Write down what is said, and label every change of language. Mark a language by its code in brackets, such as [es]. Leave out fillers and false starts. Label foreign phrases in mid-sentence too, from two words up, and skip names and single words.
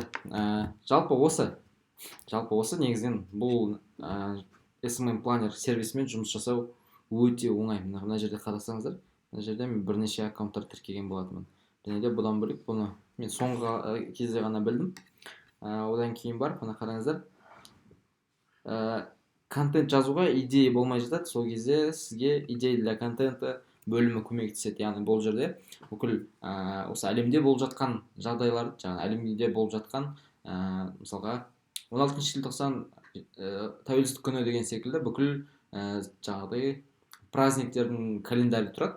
[kk] Жалпы осы негізінен бұл SMM планер сервисімен жұмыс жасау өте оңай. Мына жерде қарасаңыздар, мына жерде мен бірнеше аккаунттар тіркеген болатынмын. Және де бұдан бөлек бұны мен соңғы кезде ғана білдім. Одан кейін барып, мына қараңыздар, контент жазуға идея болмай жатады. Сол кезде сізге [ru] идея для контента [kk] бөлімі көмектеседі. Яғни бұл жерде бүкіл осы әлемде болып жатқан жағдайлар, әлемде болып жатқан мысалға 16 желтоқсан тәуелсіздік күні деген секілді бүкіл жаңағыдай праздниктердің календарі тұрады.